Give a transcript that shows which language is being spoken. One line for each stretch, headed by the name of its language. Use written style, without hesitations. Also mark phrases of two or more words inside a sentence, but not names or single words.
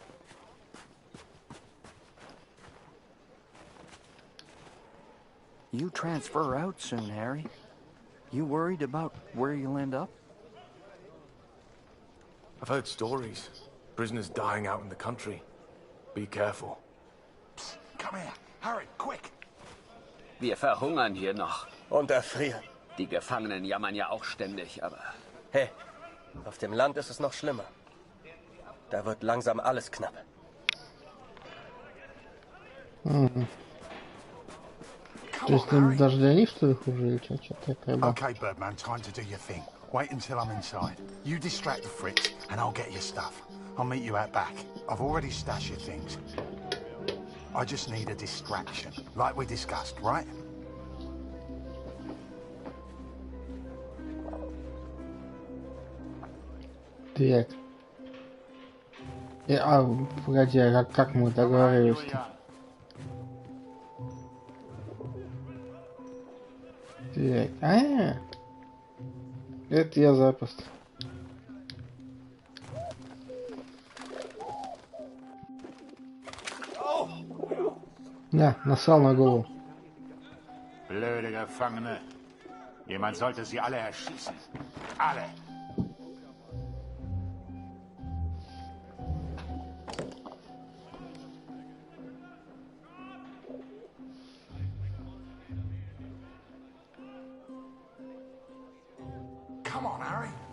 English: You transfer out soon, Harry. You worried about where you'll end up? I've heard stories. Prisoners dying out in the country. Be careful. Come here, hurry, quick.
German: Wir verhungern hier noch. Und erfrieren. Die Gefangenen jammern ja auch ständig, aber... Hey, auf dem Land ist es noch schlimmer. Da wird langsam alles knapp.
Russian: То есть даже для них что ли хуже или что-то такое?
English: Okay, Birdman, time to do your thing. Wait until I'm inside. You distract the Fritz, and I'll get your stuff. I'll meet you out back. I've already stashed your things. I just need a distraction, like we discussed, right?
Russian: Так. Погоди, а как мы договаривались-то? Так, это я запросто. Да, насал на голову.
German: Blöde Gefangene. Jemand sollte sie alle erschießen. Alle.
English: Come on, Harry.